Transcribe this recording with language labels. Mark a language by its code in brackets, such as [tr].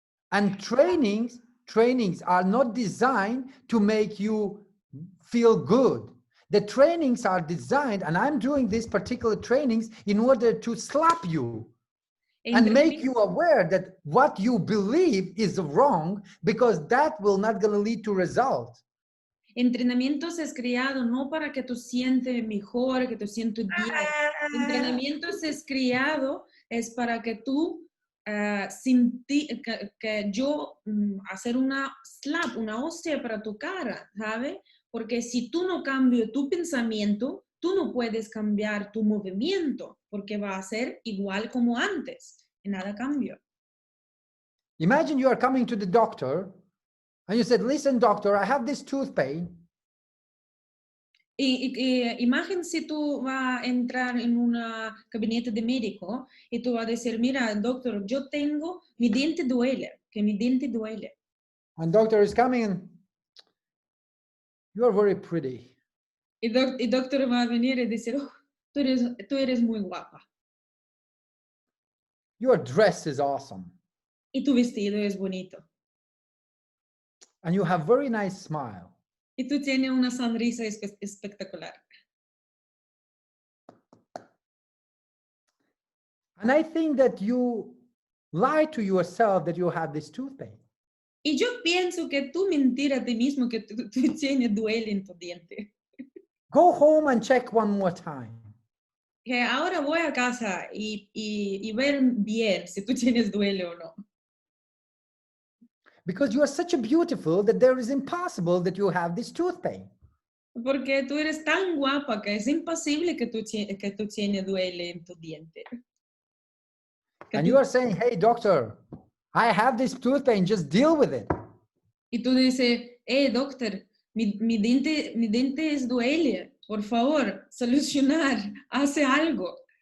[en] And trainings are not designed to make you feel good. The trainings are designed, and I'm doing these particular trainings in order to slap you and make you aware that what you believe is wrong, because that will not going to lead to results. [es] Entrenamientos es creado no para que tú sientes mejor, que tú sientes bien. Entrenamientos es creado es para que tú que yo hacer una slap, una hostia para tu cara, ¿sabes? Porque si tú no cambias tu pensamiento, tú no puedes cambiar tu movimiento, porque va a ser igual como antes, y nada cambia. [en] Imagine you are coming to the doctor and you said, listen, doctor, I have this tooth pain. [es] Imagina si tú vas a entrar en una gabinete de médico y tú vas a decir, mira, doctor, yo tengo, mi diente duele, que mi diente duele. [en] And doctor is coming and you are very pretty. [es] Y doctor va a venir y decir, oh, tú eres muy guapa. [en] Your dress is awesome. [es] Y tu vestido es bonito. [en] And you have very nice smile. [es] Y tú tienes una sonrisa espectacular. [en] And I think that you lie to yourself that you have this tooth pain. [es] Y yo pienso que tú mentir a ti mismo que tú tienes duele en tu diente. [en] Go home and check one more time. [es] Que ahora voy a casa y ver bien si tú tienes duele o no. [en] Because you are such a beautiful that there is impossible that you have this tooth pain. [es] Porque tú eres tan guapa que es imposible que tú tienes duele en tu diente. [en] And you are saying, hey, doctor, I have this tooth pain, just deal with it. [es] Y tú dices, doctor, mi diente es duele, por favor, solucionar, hace algo.